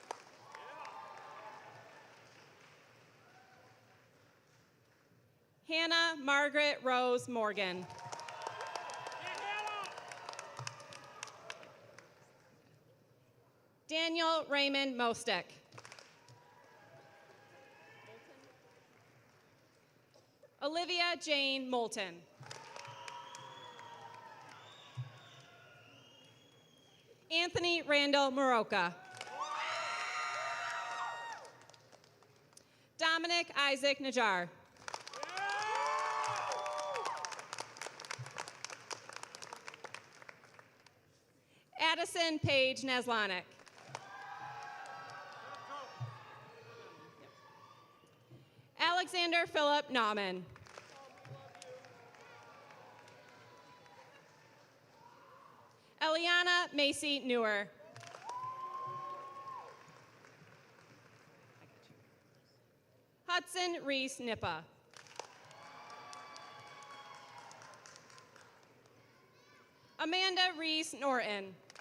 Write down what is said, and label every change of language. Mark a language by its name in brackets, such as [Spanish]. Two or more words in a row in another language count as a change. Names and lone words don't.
[English] Hannah Margaret Rose Morgan. Daniel Raymond Mostek. Olivia Jane Moulton. Anthony Randall Maroka. Dominic Isaac Najar. Addison Paige Naslanic. Alexander Philip Nauman. Eliana Macy Newer. Hudson Reese Nippa. Amanda Reese Norton.